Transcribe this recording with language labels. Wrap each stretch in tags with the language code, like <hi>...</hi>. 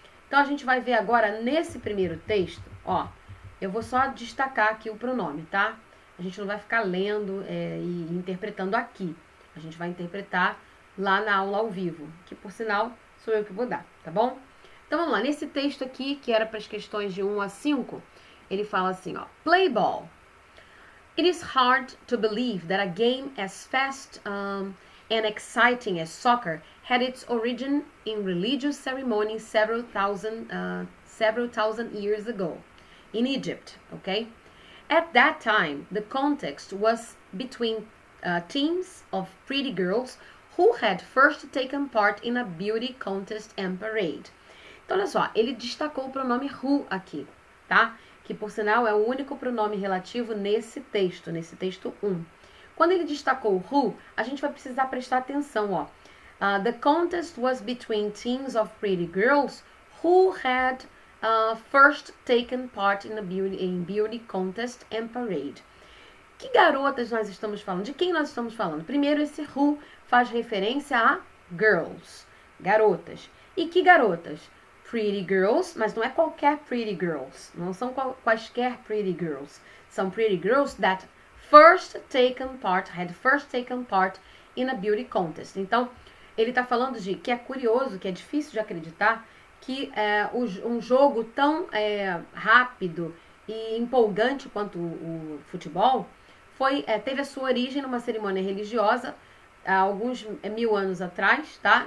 <pt>Então, a gente vai ver agora, nesse primeiro texto, eu vou só destacar aqui o pronome, tá? A gente não vai ficar lendo e interpretando aqui. A gente vai interpretar lá na aula ao vivo, que, por sinal, sou eu que vou dar, tá bom? Então, vamos lá. Nesse texto aqui, que era para as questões de 1 a 5, ele fala assim, play ball.</pt> <en>It is hard to believe that a game as fast and exciting as soccer had its origin in religious ceremonies several thousand years ago in Egypt, okay? At that time, the context was between teams of pretty girls who had first taken part in a beauty contest and parade.</en> <pt>Então, olha só, ele destacou o pronome who aqui, tá? Que, por sinal, é o único pronome relativo nesse texto 1. Quando ele destacou who, a gente vai precisar prestar atenção,</pt> <en>the contest was between teams of pretty girls who had first taken part in a beauty contest and parade.</en> <pt>Que garotas nós estamos falando? De quem nós estamos falando? Primeiro, esse who faz referência a girls, garotas. E que garotas? Pretty girls, mas não é qualquer pretty girls. Não são quaisquer pretty girls.</pt> <en>São pretty girls that had first taken part in a beauty contest.</en> <pt>Então, ele está falando de que é curioso, que é difícil de acreditar, que um jogo tão rápido e empolgante quanto o futebol teve a sua origem numa cerimônia religiosa há alguns 1000 anos atrás, tá?</pt>